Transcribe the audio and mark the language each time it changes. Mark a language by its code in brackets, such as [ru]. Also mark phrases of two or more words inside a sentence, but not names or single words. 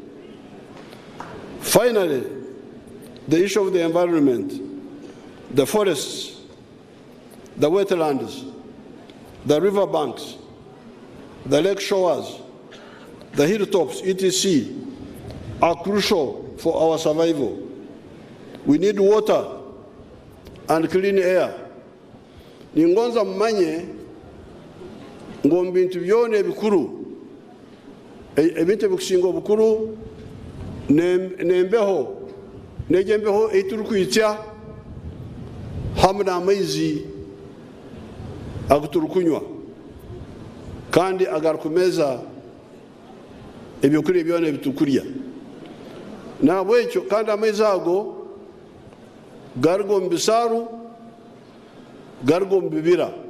[en] Finally, the issue of the environment, the forests, the wetlands, the river banks, the lake shores, the hilltops, etc., are crucial for our survival. We need water and clean air. [nyo] Ningonza mmanye ngombintu byone ebikuru ebintu ebikusinga obukuru nembeho nejembeho eiturukwitya hamwe n'amaizi aguturukunywa kandi agarukumeza ebyokurya byone bitukurya nabwekyo kandi amaizi ago garigo mu bisaru garigo mu bibira